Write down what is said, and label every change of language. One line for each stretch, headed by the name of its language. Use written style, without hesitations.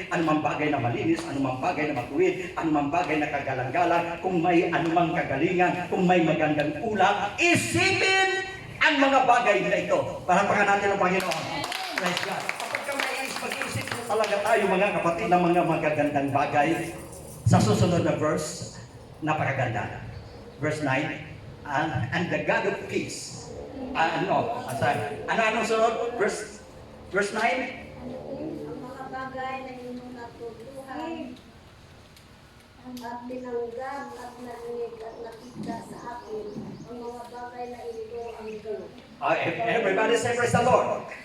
Filipino: Anumang bagay na malinis, anumang bagay na matuwid, anumang bagay na kagalang-galang, kung may anumang kagalingan, kung may magandang ulat, isipin ang mga bagay na ito. Parapakan natin ang Panginoon. Praise God. Kapag mag-isip po talaga tayo, mga kapatid, ng mga magagandang bagay, sa susunod na verse, napakaganda.
English: Verse 9, and the God of peace.
Filipino: Anong sunod? Verse 9? Ang mga bagay na inyong natutuhan at tinanggap at narinig at nakita sa akin, ang mga bagay na ito ang ito.
English: Everybody say praise the Lord.